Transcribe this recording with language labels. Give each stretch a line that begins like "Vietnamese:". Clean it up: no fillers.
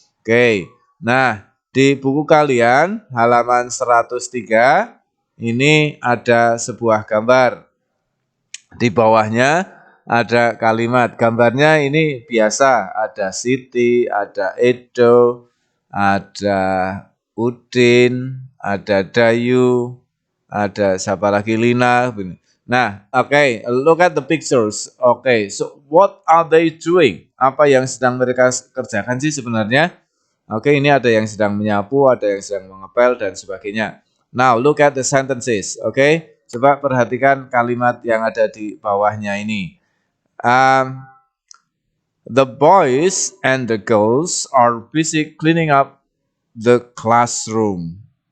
Indonesian: Oke, nah di buku kalian halaman 103 ini ada sebuah gambar. Di bawahnya ada kalimat, gambarnya ini biasa, ada Siti, ada Edo, ada Udin, ada Dayu, ada siapa lagi, Lina.
English: Nah, okay, look at the pictures. Okay, so what are they doing?
Indonesian: Apa yang sedang mereka kerjakan sih sebenarnya? Oke, ini ada yang sedang menyapu, ada yang sedang mengepel dan sebagainya.
English: Now, look at the sentences.
Indonesian: Oke, coba perhatikan kalimat yang ada di bawahnya ini.
English: The boys and the girls are busy cleaning up the classroom.